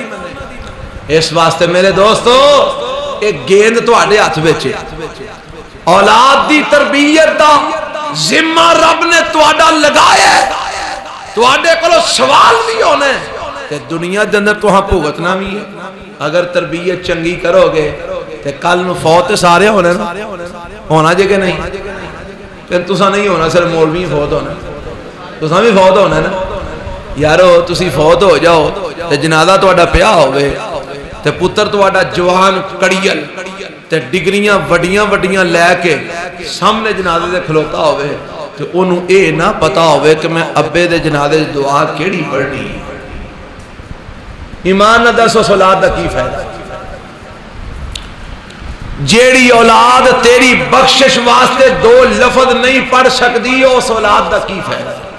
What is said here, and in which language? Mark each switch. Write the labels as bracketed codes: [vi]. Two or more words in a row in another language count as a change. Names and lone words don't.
[pa] اس واسطے میرے دوستو ایک گیند تواڈے ہاتھ وچ ہے، اولاد دی تربیت دا ذمہ رب نے تواڈا لگایا ہے، تواڈے کولو سوال بھی ہونا ہے تے دنیا دے اندر تہاں بھگتنا بھی ہے۔ اگر تربیت چنگی کرو گے تے کل نو فوت سارے ہونے نا، ہونا جے کہ نہیں؟ تے تساں نہیں ہونا، صرف مولوی فوت ہونا، تساں بھی فوت ہونا نا یارو۔ تسی فوت ہو جاؤ تے جنازہ تواڈا پیا ہوے تے پتر تواڈا جوان کڑیل تے ڈگریاں وڈیاں وڈیاں لے کے سامنے جنازے دے کھلوتا ہوے تے اونوں اے نہ پتا ہوے کہ میں ابے دے جنازے دی دعا کیڑی پڑھنی۔ ایمان نہ دس اس اولاد دا کی فائدہ؟ جیڑی اولاد تیری بخشش واسطے دو لفظ نہیں پڑھ سکتی اس اولاد دا کی فائدہ؟